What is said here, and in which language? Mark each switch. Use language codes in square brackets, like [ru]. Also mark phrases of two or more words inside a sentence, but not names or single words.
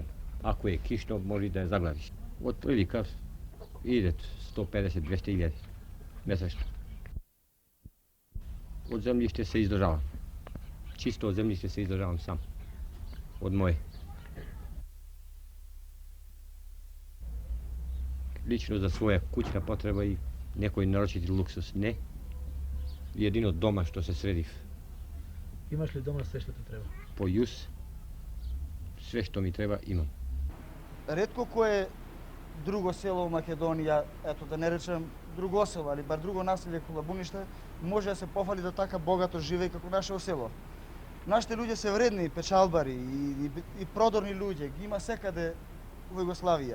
[mk] Ако е кишно, може да ја заглавиш. Од прилика идет 150-200 илјади месечно. Од земјиште се издржавам. Чисто од земјиште се издржавам сам. Од моје. [sr] Lično za svoja kućna potreba i nekoj naročiti luksus ne. Jedino doma što se sredi [mk] Имаш ли дома се што ти треба? [sr] po jus, sve što mi treba imam. [mk] Ретко кое друго село у Македонија, ето да не речем друго село, али бар друго населје кој Лабуниште, може да се пофали да така богато живее како нашето село. Нашите луѓе се вредни печалбари и продорни луѓе, ги има секаде во Југославија.